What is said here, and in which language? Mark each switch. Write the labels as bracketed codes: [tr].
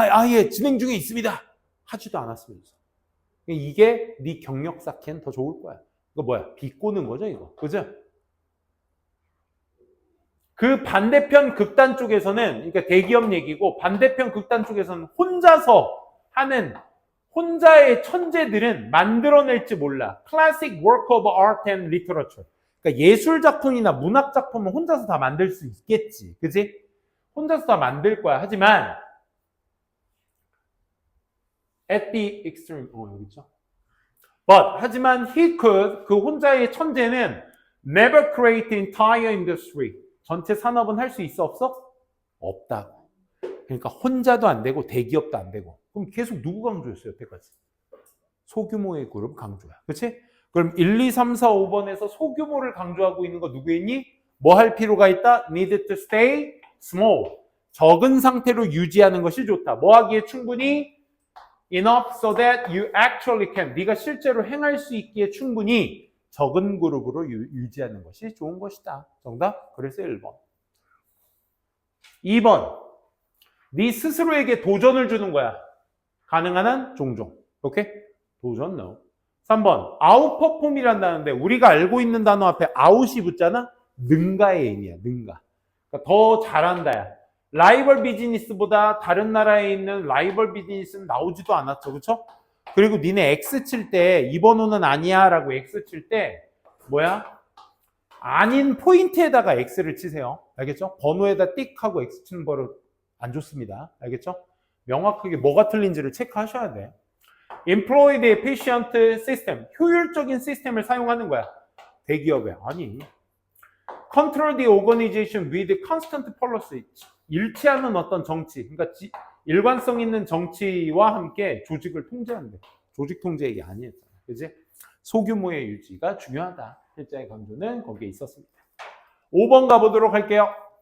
[ko] 예, 진행 중에 있습니다. 하지도 않았으면 있어. 이게 네 경력 쌓기엔 더 좋을 거야. 이거 뭐야? 비꼬는 거죠, 이거. 그죠? 그 반대편 극단 쪽에서는, 그러니까 대기업 얘기고, 반대편 극단 쪽에서는 혼자서 하는, 혼자의 천재들은 만들어낼지 몰라. [en] Classic work of art and literature. [ko] 그러니까 예술 작품이나 문학 작품은 혼자서 다 만들 수 있겠지. 그지? 혼자서 다 만들 거야. 하지만, [en] at the extreme, [ko] 여기 있죠? 하지만 [en] he could, [ko] 그 혼자의 천재는 [en] never create entire industry. [ko] 전체 산업은 할 수 있어 없어? 없다고. 그러니까 혼자도 안 되고 대기업도 안 되고. 그럼 계속 누구 강조였어요, 여태까지? 소규모의 그룹 강조야. 그렇지? 그럼 1, 2, 3, 4, 5번에서 소규모를 강조하고 있는 거 누구였니? 뭐 할 필요가 있다? [en] Need to stay small. [ko] 적은 상태로 유지하는 것이 좋다. 뭐 하기에 충분히? [en] Enough so that you actually can. [ko] 네가 실제로 행할 수 있기에 충분히 적은 그룹으로 유지하는 것이 좋은 것이다. 정답? 그래서 1번. 2번. 네 스스로에게 도전을 주는 거야. 가능한 한 종종. 오케이? 도전 no. 3번. 아웃퍼폼이란다는데 우리가 알고 있는 단어 앞에 아웃이 붙잖아? 능가의 의미야. 능가. 그러니까 더 잘한다야. 라이벌 비즈니스보다 다른 나라에 있는 라이벌 비즈니스는 나오지도 않았죠. 그렇죠? 그리고 니네 X 칠 때 이 번호는 아니야 라고 X 칠 때 뭐야? 아닌 포인트에다가 X를 치세요. 알겠죠? 번호에다 띡 하고 X 치는 버릇 안 좋습니다. 알겠죠? 명확하게 뭐가 틀린지를 체크하셔야 돼. [en] Employed efficient system. [ko] 효율적인 시스템을 사용하는 거야. 대기업에. 아니. [en] Control the organization with constant policy. [ko] 일치하는 어떤 정치. 그러니까 일관성 있는 정치와 함께 조직을 통제한대. 조직 통제 얘기 아니에요. 그지? 소규모의 유지가 중요하다. 실제의 강조는 거기에 있었습니다. 5번 가보도록 할게요.